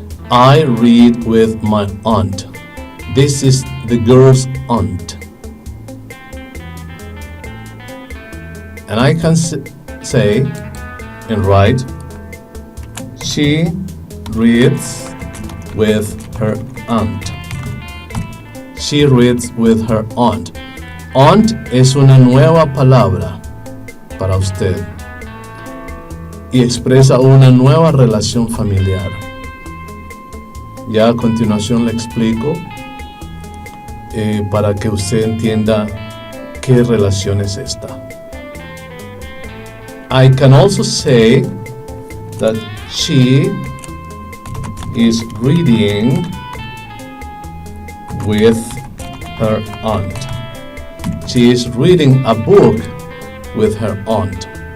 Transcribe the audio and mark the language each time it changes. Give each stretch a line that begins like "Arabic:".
English: I read with my aunt. This is the girl's aunt. And I can say and write, she reads with her aunt. She reads with her aunt.
Spanish: Aunt es una nueva palabra para usted y expresa una nueva relación familiar. Ya a continuación le explico para que usted entienda qué relación es esta.
English: I can also say that she is reading with her aunt. She is reading a book with her aunt.